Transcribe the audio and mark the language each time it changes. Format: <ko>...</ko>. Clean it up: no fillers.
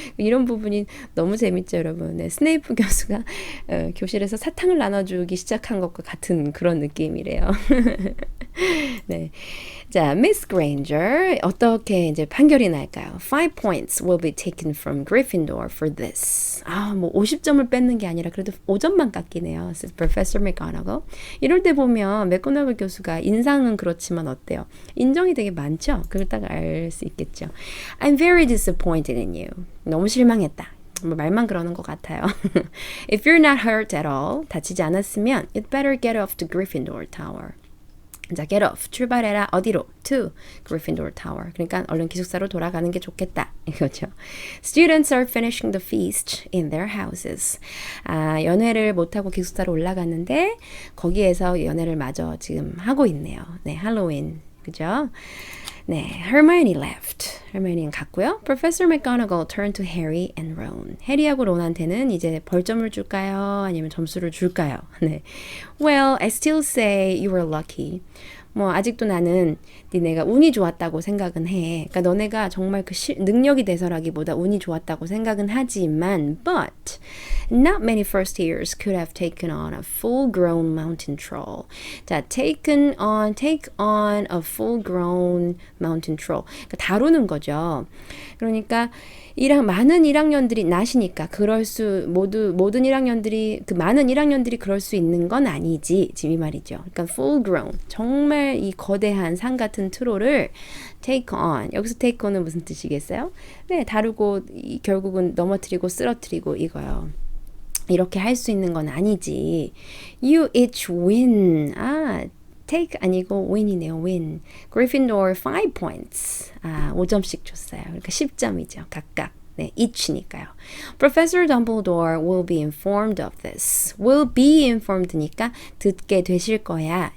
<ko>이런 부분이 너무 재밌죠, 여러분. 네, 스네이프 교수가 교실에서 사탕을 나눠주기 시작한 것과 같은 그런 느낌이래요. 네. 자, Miss Granger 어떻게 이제 판결이 날까요?</ko> <en>5 points will be taken from Gryffindor for this.</en> <ko>뭐 50점을 뺏는 게 아니라 그래도 5점만 깎이네요.</ko> <en>says Professor McGonagall.</en> <ko>이럴 때 보면 맥고나글 교수가 인상은 그렇지만 어때요? 인정이 되게 많죠? 그걸 딱 알 수 있겠죠.</ko> <en>I'm very disappointed in you.</en> <ko>너무 실망했다. 뭐 말만 그러는 것 같아요.</ko> <en>If you're not hurt at all,</en> <ko>다치지 않았으면</ko> <en>you'd better get off to Gryffindor Tower.</en> <ko>자, get off. 출발해라. 어디로? To Gryffindor Tower. 그러니까 얼른 기숙사로 돌아가는 게 좋겠다. 이거죠.</ko> <en>Students are finishing the feast in their houses.</en> <ko>연회를 못하고 기숙사로 올라갔는데 거기에서 연회를 마저 지금 하고 있네요. 네, 할로윈. 그죠? 네,</ko> <en>Hermione left.</en> <ko>Hermione는 갔고요.</ko> <en>Professor McGonagall turned to Harry and Ron.</en> <ko>해리하고 론한테는 이제 벌점을 줄까요? 아니면 점수를 줄까요? 네.</ko> <en>Well, I still say you were lucky.</en> <ko>뭐 아직도 나는 니네가 운이 좋았다고 생각은 해. 그러니까 너네가 정말 그 능력이 돼서라기보다 운이 좋았다고 생각은 하지만</ko> <en>but not many first years could have taken on a full-grown mountain troll.</en> <ko>자, take on a full-grown mountain troll. 그러니까 다루는 거죠. 그러니까 많은 1학년들이 나시니까 모든 1학년들이 그 많은 1학년들이 그럴 수 있는 건 아니지 지금 이 말이죠. 그러니까 full grown 정말 이 거대한 산 같은 트롤을 take on 여기서 take on은 무슨 뜻이겠어요? 네, 다루고 결국은 넘어뜨리고 쓰러뜨리고 이거요. 이렇게 할 수 있는 건 아니지.</ko> <en>You each win.</en> <ko>take 아니고 win이네요.</ko> <en>win. Gryffindor 5 points.</en> <ko>5점씩 줬어요. 그러니까 10점이죠. 각각. 네, each니까요.</ko> <en>Professor Dumbledore will be informed of this.</en> <ko>will be informed니까 듣게 되실 거야.</ko>